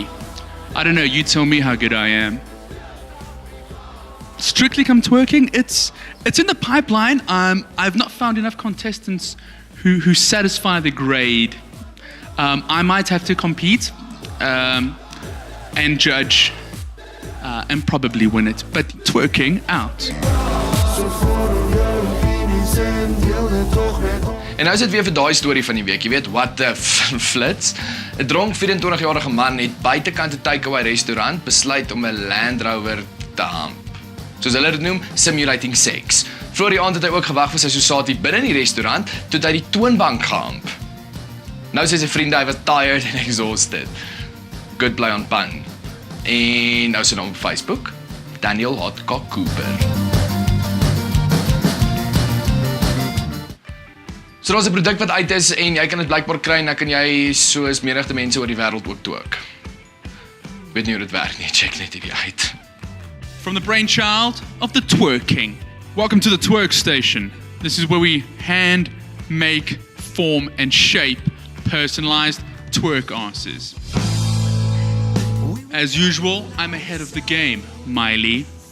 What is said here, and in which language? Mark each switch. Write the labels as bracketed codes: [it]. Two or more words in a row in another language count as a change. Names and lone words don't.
[en] I don't know, you tell me how good I am. Strictly Come Twerking, it's in the pipeline. I've not found enough contestants who satisfy the grade. I might have to compete and judge and probably win it, but twerking out. [af] En nou is dit weer vir daai storie van die week. Jy weet, [en] what the flits. [af] 'n Dronk 24-jarige man het buitekant 'n takeaway restaurant besluit om 'n Land Rover te hump. Soos hulle dit noem, [en] simulating sex. [af] Vroeër die aand het hy ook gewag vir sy Sosati binne in die restaurant tot hy die toonbank gehump. Nou sê sy vriende hy was [en] tired and exhausted. Good play on pun. [af] En nou sy naam op Facebook, Daniel Hotcock Cooper. So daar's 'n produk wat uit is en jy kan dit blykbaar kry en dan kan jy soos menigte mense oor die wêreld ook twerk. Weet nie hoe dit werk nie, check net hierdie uit. [en] From the brainchild of the Twerk King. Welcome to the Twerk Station. This is where we hand, make, form and shape personalized twerk asses. As usual, I'm ahead of the game, Miley.